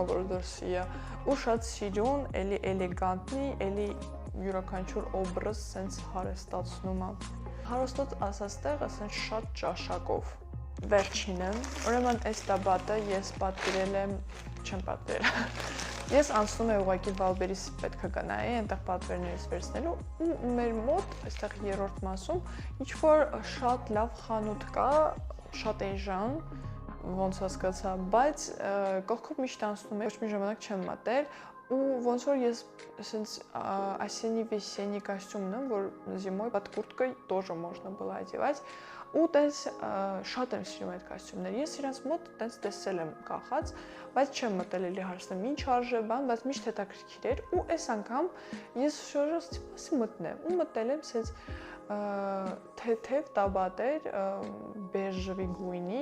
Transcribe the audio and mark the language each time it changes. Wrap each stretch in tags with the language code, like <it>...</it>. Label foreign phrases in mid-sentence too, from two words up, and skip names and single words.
<hy>որ դրսի է։ Ու շատ սիրուն, էլի էլեգանտնի, էլի յուրաքանչյուր օբրազ սենց հարստացնում է։ Հարստոտ ասած տեղը սենց շատ ճաշակով։ Վերջինը, ուրեմն այս տաբատը ես պատվիրել եմ, չեմ պատվիրել։ Ես անցնում եմ ուղղակի Վալբերիս պետք է գնայի, այնտեղ պատվերներից վերցնելու ու մեր մոտ, այստեղ երրորդ մասում, ինչ-որ շատ լավ խանութ կա, շատ էժան, ոնց հասկացա, բայց կողքով միշտ անցնում եմ, ոչ մի ժամանակ չեմ մտել ու ոնց որ ես սենց</hy> <ru>осенний-весенний костюм</ru> <hy>ունեմ, որ</hy> <ru>зимой под курткой тоже можно было одевать,</ru> <hy>ու տենց շատ եմ սիրում այդ կոստյումները։ Ես իրենց մոտ տենց տեսել եմ կախած, բայց չեմ մտել էլի հարցնեմ ինչ արժե բան, բայց միշտ հետաքրքիր էր ու այս անգամ ես շորս տիպասի մտնեմ ու մտել եմ սենց թեթև տաբատեր բեժևի գույնի</hy>